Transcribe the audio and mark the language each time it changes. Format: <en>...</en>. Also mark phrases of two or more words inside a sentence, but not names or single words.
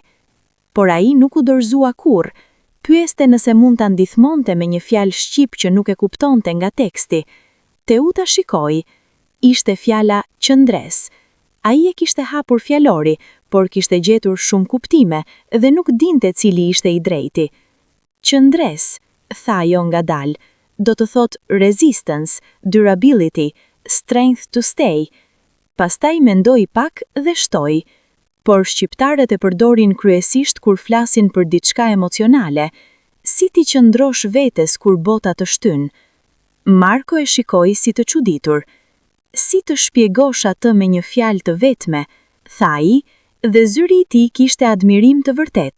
<sq>Por ai nuk u dorëzua kurrë, pyeste nëse mund ta ndihmonte me një fjalë shqip që nuk e kuptonte nga teksti. Teuta shikoi, ishte fjala qëndres. Ai e kishte hapur fjalori, por kishte gjetur shumë kuptime dhe nuk dinte cili ishte i drejti. Qëndres, tha ajo ngadalë, do të thotë</sq> <en>resistance, durability, strength to stay.</en> <sq>Pastaj mendoi pak dhe shtoi, por shqiptarët e përdorin kryesisht kur flasin për diçka emocionale, si ti qëndrosh vetes kur bota të shtyn. Marko e shikoi si të çuditur. Si të shpjegosh atë me një fjalë të vetme, tha ai, dhe zyri i tij kishte admirim të vërtet.</sq>